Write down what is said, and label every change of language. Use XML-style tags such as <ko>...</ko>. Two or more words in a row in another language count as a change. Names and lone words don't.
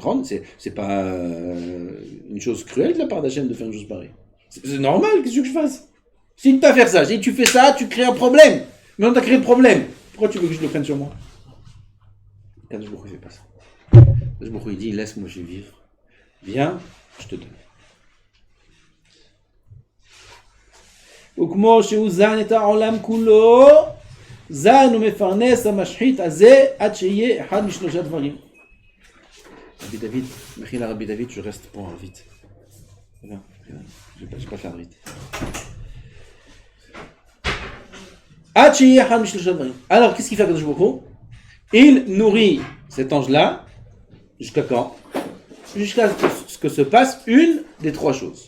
<fr>C'est pas une chose cruelle de la part d'Hachem de faire une chose pareille. C'est normal, qu'est-ce que je fasse? Je t'ai dit de pas faire ça. J'ai dit tu fais ça, tu crées un problème. Maintenant t'as créé le problème. Pourquoi tu veux que je le prenne sur moi?</fr> <he>קדוש ברוך הוא</he> <fr>fait pas ça.</fr> <he>קדוש ברוך הוא</he> <fr>dit laisse-moi vivre. Viens, je te donne.</fr> <he>וכמו שהוא זן את העולם כולו, זן ומפרנס המשחית הזה עד שיהיה אחד משלושה דברים.</he> <fr>Rabbi David, Mechila Rabbi David, je reste pour vite. Je vais pas faire vite. Alors, qu'est-ce qu'il fait</fr> <he>הקדוש ברוך הוא?</he> <fr>Il nourrit cet ange-là, jusqu'à quand? Jusqu'à ce que se passe une des trois choses.</fr>